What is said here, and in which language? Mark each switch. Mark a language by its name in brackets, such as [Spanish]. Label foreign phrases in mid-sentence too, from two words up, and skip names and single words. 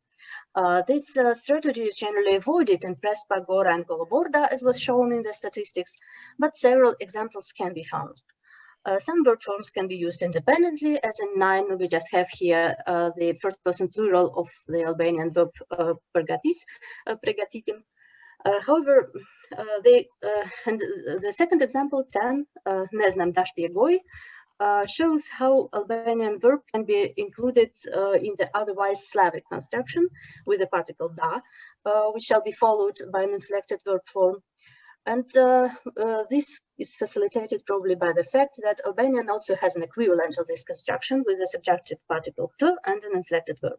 [English] This strategy is generally avoided in Prespa, Gora, and Goloborda, as was shown in the statistics, but several examples can be found. Some word forms can be used independently, as in 9, we just have here the first person plural of the Albanian verb [Albanian] pergatis, pregatitim. [English] However, the second example, 10, [Macedonian] ne znam da špjegoj, [English] shows how Albanian verb can be included in the otherwise Slavic construction with the particle da, which shall be followed by an inflected verb form. And this is facilitated probably by the fact that Albanian also has an equivalent of this construction with the subjunctive particle t and an inflected verb.